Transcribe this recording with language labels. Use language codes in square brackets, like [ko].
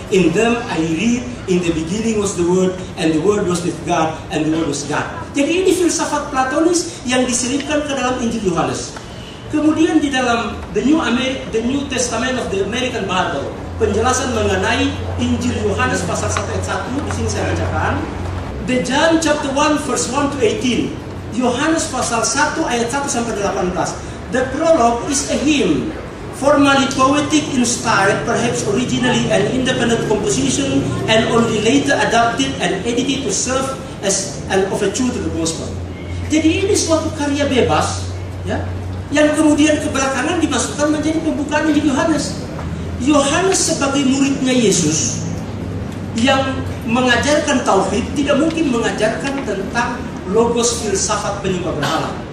[en] In them I read, in the beginning was the Word, and the Word was with God, and the Word was God. [id] Jadi ini filsafat Platonis yang diselipkan ke dalam Injil Yohanes. Kemudian di dalam the New Testament of the American Bible, penjelasan mengenai Injil Yohanes pasal 1 ayat 1, di sini saya bacakan. [en] The John chapter 1 verse 1 to 18. [id] Yohanes pasal 1 ayat 1 sampai 18. [en] The prologue is a hymn, formally poetic, inspired, perhaps originally an independent composition, and only later adapted and edited to serve as an overture to the gospel. [id] Jadi ini suatu karya bebas, ya, yang kemudian kebelakangan dimasukkan menjadi pembukaan Injil Yohanes. Yohanes sebagai muridnya Yesus yang mengajarkan tauhid tidak mungkin mengajarkan tentang logos filsafat penyembah berhala.